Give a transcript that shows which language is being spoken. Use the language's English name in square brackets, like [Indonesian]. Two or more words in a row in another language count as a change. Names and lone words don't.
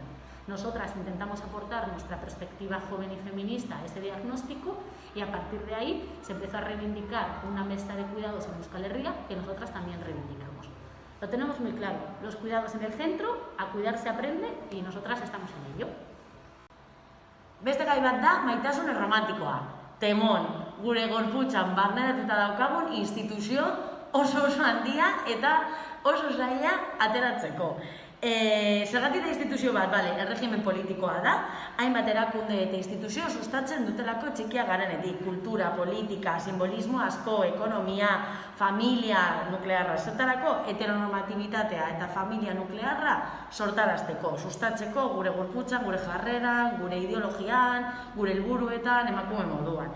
[Spanish] Nosotras intentamos aportar nuestra perspectiva joven y feminista a ese diagnóstico y a partir de ahí se empezó a reivindicar una mesa de cuidados en Euskal Herria que nosotras también reivindicamos. Lo tenemos muy claro, los cuidados en el centro, a cuidar se aprende y nosotras estamos en ello. [Basque] Beste gai bat da maitasun erromantikoa. Temon, gure gorputzan barneratuta daukagun instituzio oso handia eta oso zaila ateratzeko. Zergatik da instituzio bat, erregimen politikoa da, hainbat erakunde eta instituzio sustatzen dutelako txikia garenetik, kultura, politika, simbolismo asko, ekonomia, familia nuklearra, zertarako heteronormatibitatea eta familia nuklearra sortarazteko, sustatzeko gure gorputzan, gure jarreran, gure ideologian, gure helburuetan, emakume moduan.